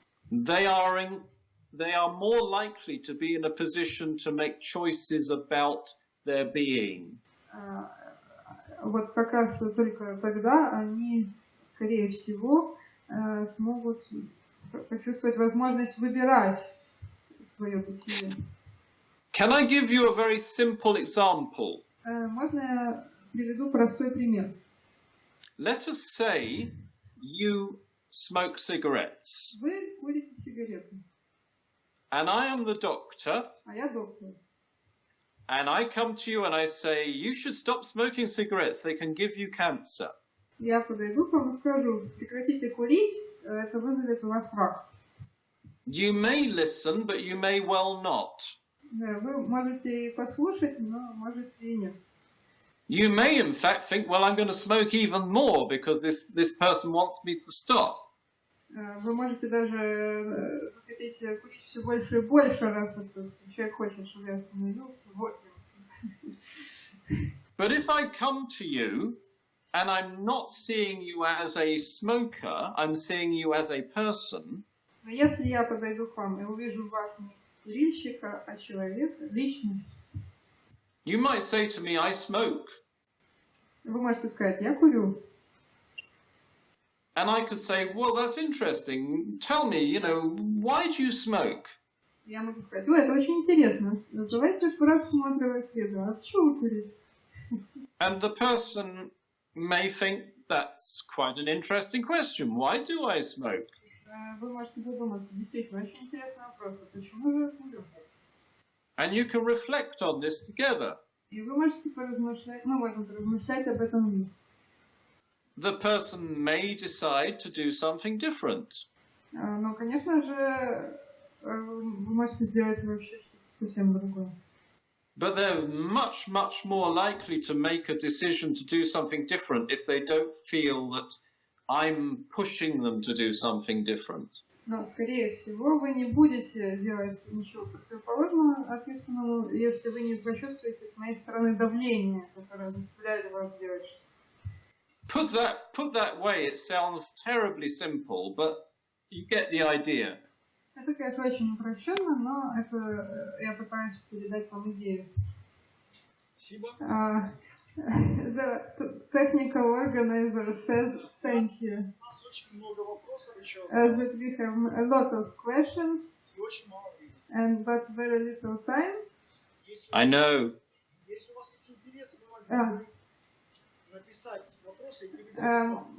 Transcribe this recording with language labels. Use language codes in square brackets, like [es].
[en] they are more likely to be in a position to make choices about their being. [ru] Вот как раз только тогда они, скорее всего, смогут почувствовать возможность выбирать свое бытие. [en] Can I give you a very simple example? [ru] Можно я приведу простой пример? [en] Let us say you smoke cigarettes. [ru] Вы курите сигареты. [en] And I am the doctor. [ru] А я доктор. [en] And I come to you and I say, you should stop smoking cigarettes. They can give you cancer. [ru] Я подойду к вам и скажу, прекратите курить, это вызовет у вас рак. [en] You may listen, but you may well not. [ru] Да, вы можете и послушать, но можете и нет. [en] You may, in fact, think, well, I'm going to smoke even more because this person wants me to stop. [ru] Вы можете даже захотеть курить все больше и больше, раз этот человек хочет, чтобы я остановился. Вот. [en] But if I come to you and I'm not seeing you as a smoker, I'm seeing you as a person. [ru] Но если я подойду к вам и увижу вас не курильщика, а человека, личность. [en] You might say to me, I smoke. [ru] Вы можете сказать, я курю. [en] And I could say, well, that's interesting. Tell me, why do you smoke? [ru] Я могу сказать, это очень интересно. Давайте рассмотрим исследование. А почему вы курите? [en] And the person may think that's quite an interesting question. Why do I smoke? [ru] Вы можете задуматься, действительно, очень интересный вопрос. Почему же я курю? [en] And you can reflect on this together. [ru] И вы можете поразмышлять, можем поразмышлять об этом вместе. [en] The person may decide to do something different. [ru] Но, конечно же, вы можете сделать вообще что-то совсем другое. [en] But they're much, much more likely to make a decision to do something different if they don't feel that I'm pushing them to do something different. [ru] Но, скорее всего, вы не будете делать ничего противоположного описанному, если вы не почувствуете с моей стороны давление, которое заставляет вас делать что-то. [en] Put that way, it sounds terribly simple, but you get the idea. [ru] Это, конечно, очень упрощенно, но это я пытаюсь передать вам идею. Спасибо. [en] The technical organizer says thank you. [ru] У нас очень много вопросов еще [en] But we have a lot of questions [ru] и очень мало времени. [en] and but very little time. I know. [ru] Если у вас есть интерес, вы можете написать вопросы и передать вам.